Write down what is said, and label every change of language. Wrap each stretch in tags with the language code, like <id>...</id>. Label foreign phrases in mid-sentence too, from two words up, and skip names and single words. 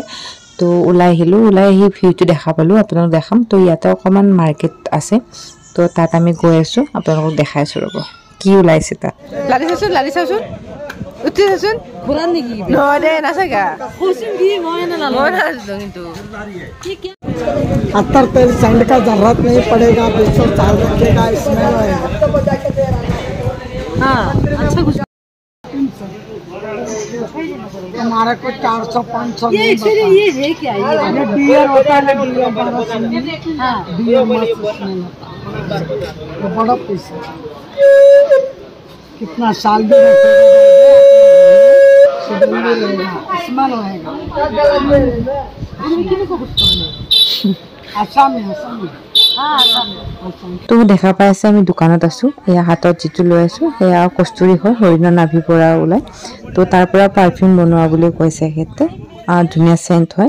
<as>তো ওলাই আহিলোঁ, ওলাই আহি ভিউটো দেখা পালোঁ, আপোনালোক দেখাম। তো ইয়াতে অকণমান মাৰ্কেট আছে, তো তাত আমি গৈ আছোঁ, আপোনালোকক দেখাই আছোঁ ৰ'ব কি ওলাইছে তাত। লাৰি চাচোন উঠি চাচোন ঘূৰান নেকি? নহয় দে নাচাগা কিন্তু</as> <hi>अतर तेल सैंड का जरूरत नहीं पड़ेगा, 200 साल रखेगा, स्मेल होएगा। हाँ अच्छा कुछ हमारे को 400-500 ये है क्या? ये डियर होता है,</hi> <en>deer deer</en> <hi>मस्त स्मेल होता है, ये बड़ा पीस है, कितना साल भी रखेगा, स्मेल होएगा।</hi> <as>তো দেখা পাই আছে আমি দোকানত আছোঁ। এয়া হাতত যিটো লৈ আছোঁ সেয়া কস্তুৰী হয়, হৰিণৰ নাভিৰ পৰা ওলাই। তো তাৰ পৰা পাৰফিউম বনোৱা বুলি কৈছে সিহঁতে, ধুনীয়া চেণ্ট হয়।</as>